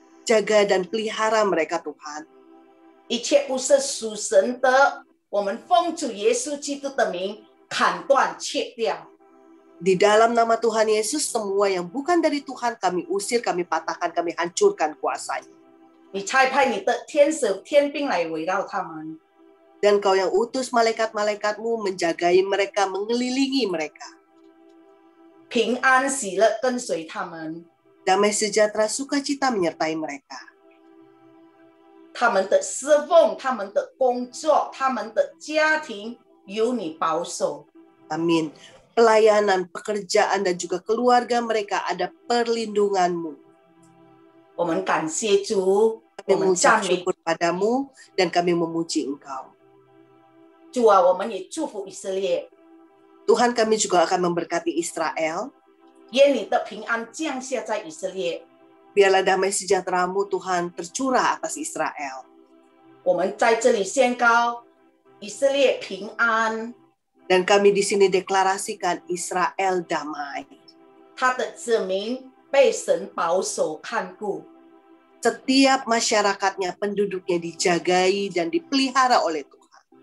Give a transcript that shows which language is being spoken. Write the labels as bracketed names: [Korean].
[Indonesian] Jaga dan pelihara mereka Tuhan. [Chinese] 一切不是属神的，我们奉主耶稣基督的名砍断切掉。 [Indonesian] Di dalam nama Tuhan Yesus, semua yang bukan dari Tuhan kami usir, kami patahkan, kami hancurkan kuasanya. [Chinese] 你差派你的天使天兵来围绕他们， [Indonesian] Dan Kau yang utus malaikat-malaikat-Mu menjagai mereka, mengelilingi mereka. [Chinese] 平安喜乐跟随他们， [Indonesian] Damai sejahtera sukacita menyertai mereka. [Chinese] 他们的侍奉、他们的工作、他们的家庭有你保守。 [Indonesian] Amin. Pelayanan, pekerjaan, dan juga keluarga mereka ada perlindunganmu. [Chinese] 我们感谢主， [Indonesian] Kami [Chinese] 我们 [Indonesian] mengucap [Chinese] 赞美 [Indonesian] syukur padamu dan kami memuji Engkau. [Chinese] 主啊，我们也祝福以色列， [Indonesian] Tuhan, kami juga akan memberkati Israel. [Chinese] 愿你的平安降下在以色列。 [Indonesian] Biarlah damai sejahtera-Mu Tuhan tercurah atas Israel. [Chinese] 我们在这里宣告以色列平安， [Indonesian] Dan kami di sini deklarasikan Israel damai. [Chinese] 他的子民被神保守看顾。 [Indonesian] Setiap masyarakatnya, penduduknya dijagai dan dipelihara oleh Tuhan.